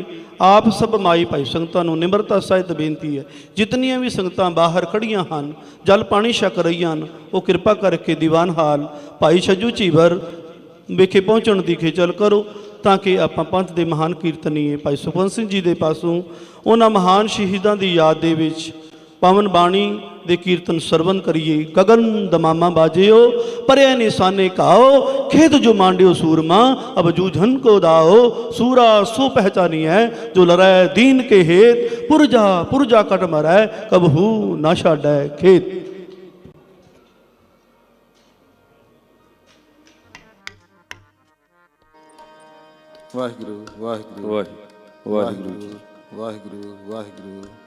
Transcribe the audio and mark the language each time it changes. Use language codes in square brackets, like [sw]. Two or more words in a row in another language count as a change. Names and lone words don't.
[pa] ਆਪ ਸਭ ਮਾਈ ਭਾਈ ਸੰਗਤਾਂ ਨੂੰ ਨਿਮਰਤਾ ਸਹਿਤ ਬੇਨਤੀ ਹੈ, ਜਿਤਨੀਆਂ ਵੀ ਸੰਗਤਾਂ ਬਾਹਰ ਖੜੀਆਂ ਹਨ, ਜਲ ਪਾਣੀ ਛਕ ਰਹੀਆਂ ਹਨ, ਉਹ ਕਿਰਪਾ ਕਰਕੇ ਦੀਵਾਨ ਹਾਲ ਭਾਈ ਛੱਜੂ ਝੀਵਰ ਵਿਖੇ ਪਹੁੰਚਣ ਦੀ ਖੇਚਲ ਕਰੋ, ਤਾਂ ਕਿ ਆਪਾਂ ਪੰਥ ਦੇ ਮਹਾਨ ਕੀਰਤਨੀਏ ਭਾਈ ਸੁਖਵੰਤ ਸਿੰਘ ਜੀ ਦੇ ਪਾਸੋਂ ਉਹਨਾਂ ਮਹਾਨ ਸ਼ਹੀਦਾਂ ਦੀ ਯਾਦ ਦੇ ਵਿੱਚ ਪਾਵਨ ਬਾਣੀ ਦੇ ਕੀਰਤਨ ਸਰਵਨ ਕਰੀਏ। ਗਗਨ ਦਮਾਮਾ ਬਾਜਿਓ ਪਰੇ ਨਿਸ਼ਾਨੇ ਕਾਓ, ਖੇਤ ਜੋ ਮਾਂਡਿਓ ਸੂਰਮਾ ਅਬ ਜੂਝਨ ਕੋ ਦਾਓ। ਸੂਰਾ ਸੋ ਪਹਿਚਾਨੀ ਹੈ ਜੋ ਲੜੈ ਦੀਨ ਕੇ ਹੇਤ, ਪੁਰਜਾ ਕਟ ਮਰੈ ਕਬਹੂ ਨਾ ਛਾਡੈ ਖੇਤ। ਵਾਹਿਗੁਰੂ ਵਾਹਿਗੁਰੂ ਵਾਹਿਗੁਰੂ ਵਾਹਿਗੁਰੂ ਵਾਹਿਗੁਰੂ।